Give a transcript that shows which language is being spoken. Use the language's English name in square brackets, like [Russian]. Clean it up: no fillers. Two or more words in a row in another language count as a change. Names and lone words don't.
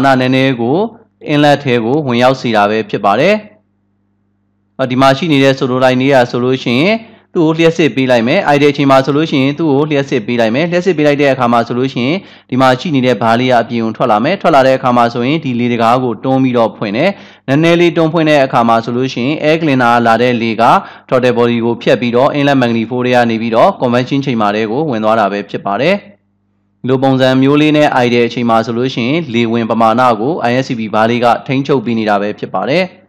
[Burmese] နည်းနည်းကို inlet ထဲကိုဝင်ရောက်စေတာပဲဖြစ်ပါတယ်ဒီမှာရှိနေတဲ့ဆိုလိုလိုက်နေရဆိုလို့ရှိရင်သူ့ကိုလျှက်စစ်ပေးလိုက်မယ်အိုက်တဲ့အချိန်မှာဆိုလို့ရှိရင်သူ့ကိုလျှက်စစ်ပေးလိုက်မယ်လျှက်စစ်ပေးလိုက်တဲ့အခါ မှာဆိုလို့ရှိရင်ဒီမှာရှိနေတဲ့ဘားလေးကအပြင်ကိုထွက်လာမယ်ထွက်လာတဲ့အခါမှာဆိုရင်ဒီလေတကားကိုတွန်းပြီးတော့ဖွင့်တယ်နည်းနည်းလေးတွန်းဖွင့်တဲ့အခါမှာဆိုလို့ရှိရင် [English] air cleaner [Burmese] လာတဲ့လေက [English] throttle body [Burmese] ကိုဖြတ်ပြီးတော့ [English] inlet manifold [Burmese] တွေကနေပြီးတော့ [English] convection chamber [Burmese] တွေကိုဝင်သွားတာပဲဖြစ်ပါတယ်လိုပုံစံမျိုးလေးနဲ့အိုက်တဲ့အချိန်မှာဆိုလို့ရှိရင်လေဝင်ပမာဏကို ISCB ဘားလေးကထိန်းချုပ်ပေးနေတာပဲဖြစ်ပါတယ်